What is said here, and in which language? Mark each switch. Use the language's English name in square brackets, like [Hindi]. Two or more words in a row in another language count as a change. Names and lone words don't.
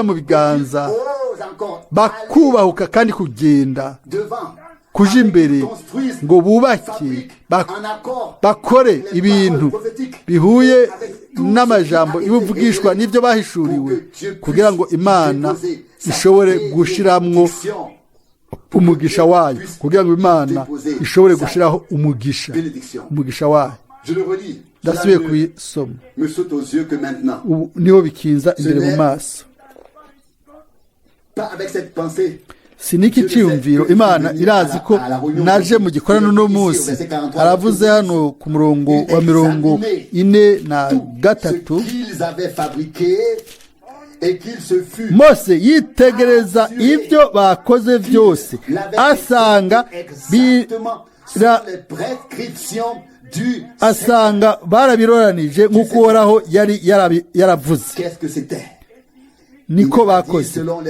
[Rundi] mu biganza, bakubahuka kandi kugenda kuja imbere ngo bubake, bakore ibintu bihuye n'amajambo ibuvugishwa n'ibyo bahishuriwe, kugira ngo Imana ishobore gushiramwo umugisha wayo, kugira ngo Imana ishobore gushiraho umugisha wayo. Ndasubiye kubisoma, ubu niho bikinza imbere mu maso. Siniki cyumviro, Imana irazi ko naje mu gikorano no munsi. Aravuze hano ku murongo wa 43, Mose yitegereza ibyo bakoze byose, asanga barabiroranije nk'uko Uhoraho yari yaravuze, niko bakoze.